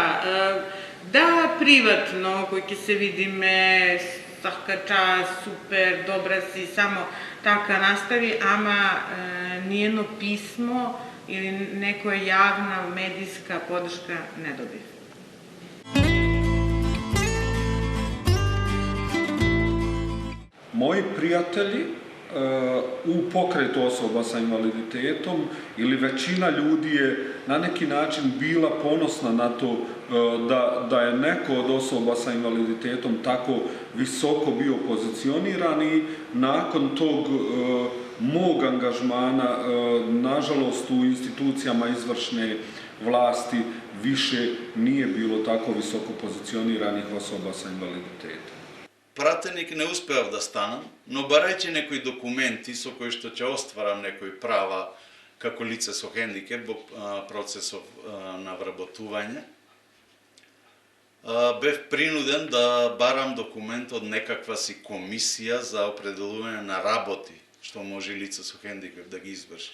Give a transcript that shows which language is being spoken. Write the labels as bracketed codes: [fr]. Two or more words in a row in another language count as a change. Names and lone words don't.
[mk] Да, приватно, кој ќе се видиме, [sr] свака час, [mk] супер, добра си, само така настави, ама ниедно писмо или некоја јавна медиска поддршка не добив. [sr] Moji prijatelji u pokretu osoba sa invaliditetom ili većina ljudi je na neki način bila ponosna na to da je neko od osoba sa invaliditetom tako visoko bio pozicioniran i nakon tog mog angažmana, nažalost u institucijama izvršne vlasti više nije bilo tako visoko pozicioniranih osoba sa invaliditetom. [mk] Пратеник не успеав да станам, но барајќи некои документи со кои што ќе остварам некои права како лице со хендикеп во процесов на вработување, бев принуден да барам документ од некаква си комисија за определување на работи што може лице со хендикеп да ги изврши.